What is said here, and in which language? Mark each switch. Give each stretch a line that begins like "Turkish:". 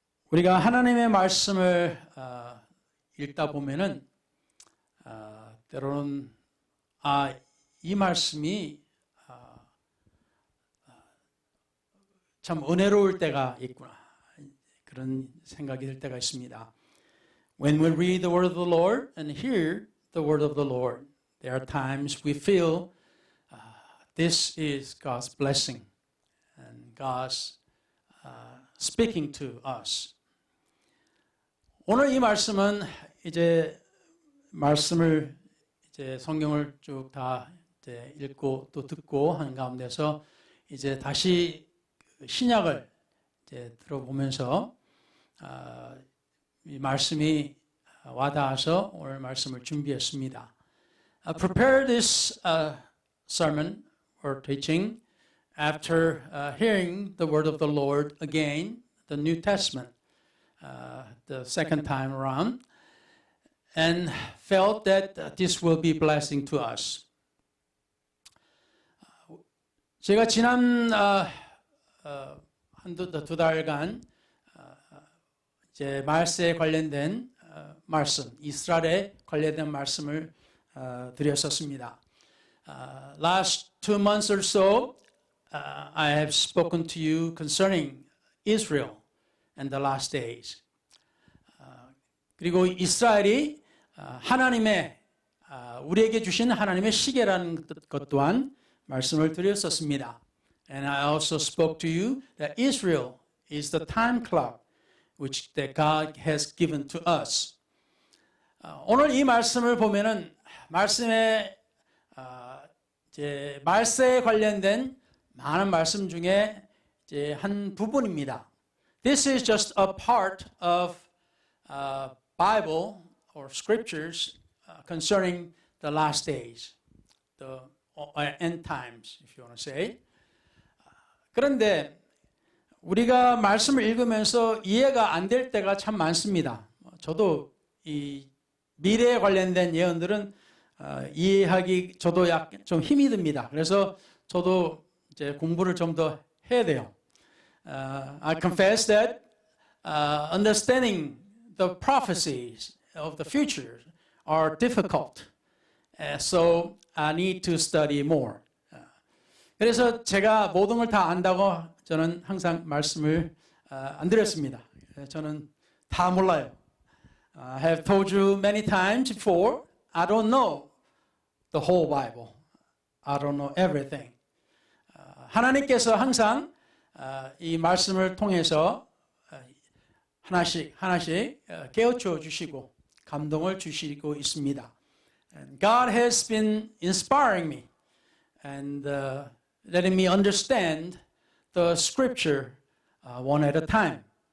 Korean: 우리가 하나님의 말씀을 읽다 보면은 때로는 이 말씀이 참 은혜로울 때가 있구나 그런 생각이 들 때가 있습니다.
English: When we read the word of the Lord and hear the word of the Lord, there are times we feel this is God's blessing and God's speaking to us.
Korean: 오늘 이 말씀은 이제 말씀을 이제 성경을 쭉 다 이제 읽고 또 듣고 하는 가운데서 이제 다시 신약을 이제 들어보면서 이 말씀이 와닿아서 오늘 말씀을 준비했습니다.
English: Prepare this sermon or teaching after hearing the word of the Lord again, the New Testament. The second time around, and felt that this will be blessing to us.
Korean: 제가 지난 두 달간 이제 말세에 관련된 말씀, 이스라엘에 관련된 말씀을 드렸었습니다.
English: Last 2 months or so, I have spoken to you concerning Israel. And the last days.
Korean: 그리고 이스라엘이 하나님의 우리에게 주신 하나님의 시계라는 것 또한 말씀을 드렸었습니다.
English: And I also spoke to you that Israel is the time clock which that God has given to us.
Korean: 오늘 이 말씀을 보면은 말씀에 이제 말세에 관련된 많은 말씀 중에 이제 한 부분입니다.
English: This is just a part of Bible or scriptures concerning the last days, the end times, if you want to say.
Korean: 그런데 우리가 말씀을 읽으면서 이해가 안 될 때가 참 많습니다. 저도 이 미래에 관련된 예언들은 이해하기 저도 좀 힘이 듭니다. 그래서 저도 이제 공부를 좀 더 해야 돼요.
English: I confess that understanding the prophecies of the future are difficult. So I need to study more.
Korean: 그래서 제가 모든 걸 다 안다고 저는 항상 말씀을 안 드렸습니다. 저는 다 몰라요.
English: I have told you many times before, I don't know the whole Bible. I don't know everything.
Korean: 하나님께서 항상 이 말씀을 통해서 하나씩 깨우쳐 주시고 감동을 주시고 있습니다.
English: And God has been inspiring me and letting me understand the scripture one at a time.